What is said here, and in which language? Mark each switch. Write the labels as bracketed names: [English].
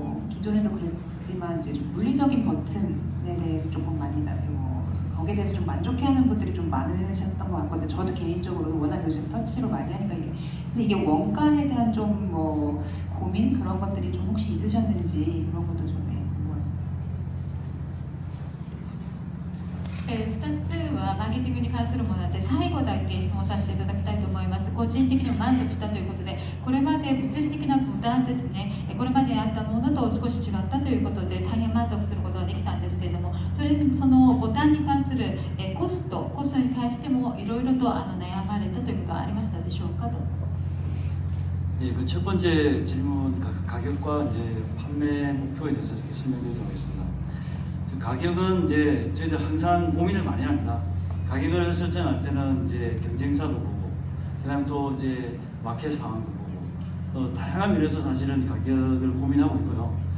[Korean] 기존에도 그랬지만 이제 좀 물리적인 버튼에 대해서 조금 많이 거기에 대해서 좀 만족해하는 분들이 좀 많으셨던 것 같거든요. 저도 개인적으로 워낙 요즘 터치로 많이 하니까 근데 이게 원가에 대한 좀 고민 그런 것들이 좀 혹시 있으셨는지 그런 것도 좀 궁금해요. [Japanese] 2つはマーケティングに関するものなので最後だけ質問させていただきたいと思います。個人的にも満足したということで、これまで物理的な負担ですね、これまであったものと少し違ったということで大変満足することができたんですけれども、そのボタンに関するコストに関してもいろいろと悩まれたということはありましたでしょうかと。 [Korean] 네, 그 첫 번째 질문 가격과 이제 판매 목표에 대해서 설명드리도록 하겠습니다. 가격은 이제 저희들 항상 고민을 많이 합니다. 가격을 설정할 때는 이제 경쟁사도 보고, 그다음 또 이제 마켓 상황도 보고, 다양한 면에서 사실은 가격을 고민하고 있고요.